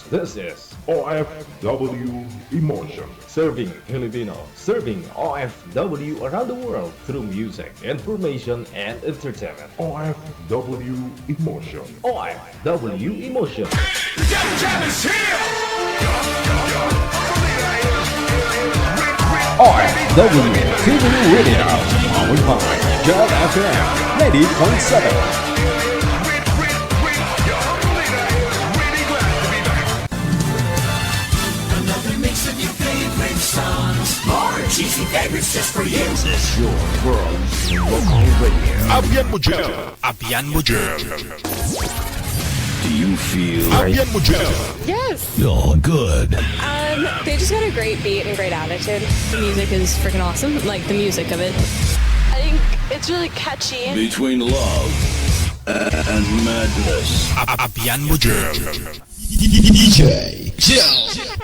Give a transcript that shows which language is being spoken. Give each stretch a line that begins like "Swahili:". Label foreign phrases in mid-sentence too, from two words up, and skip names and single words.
English: This is OFW Emotion. Serving Filipino, serving OFW around the world through music, information, and entertainment. OFW Emotion. OFW Emotion. OFW TV Radio. Powered by Job FM 90.7. Cheesy favorites just for you. This is your world's local radio.
Cebuano: Abyan mo dyan. Abyan mo dyan.
English: Do you feel
Cebuano: Abyan mo dyan.
English: Yes. you're good? They just got a great beat and great attitude. The music is freaking awesome. Like the music of it. I think it's really catchy. Between love and madness.
Cebuano: Abyan mo dyan.
English: DJ Chill.